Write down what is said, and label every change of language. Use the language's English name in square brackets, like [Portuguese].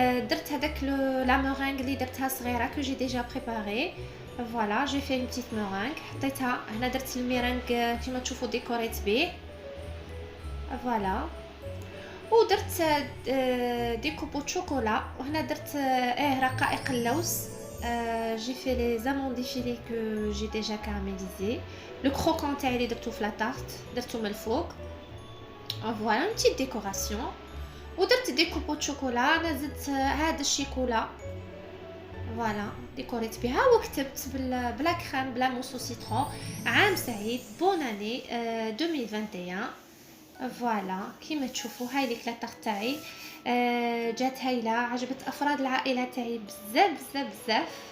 [Arabic] درت هذاك لا مورانغ اللي درتها صغيره كو جي ديجا بريباري. فوالا جي في اون بتيت مورانغ حطيتها هنا. درت الميرانغ كيما تشوفوا ديكوريت بيه. فوالا ودرت دي كوبو شوكولا. وهنا درت رقائق اللوز. [French] j'ai fait les amandes défilées que j'ai déjà caramélisées. [Arabic] Le croquant تاعي اللي درتو في لا تارت درتو من الفوق. [French] فوالا une petite décoration. [Arabic] ودرت دي كوبو شوكولا. انا زدت هذا الشيكولا فوالا ديكوريت بها، وكتبت بلا كريم بلا موس او سيترون عام سعيد بون اني 2021. فوالا كيما تشوفوا هاي ليك لا تارت تاعي جات هايله، عجبت افراد العائله تاعي بزاف بزاف بزاف.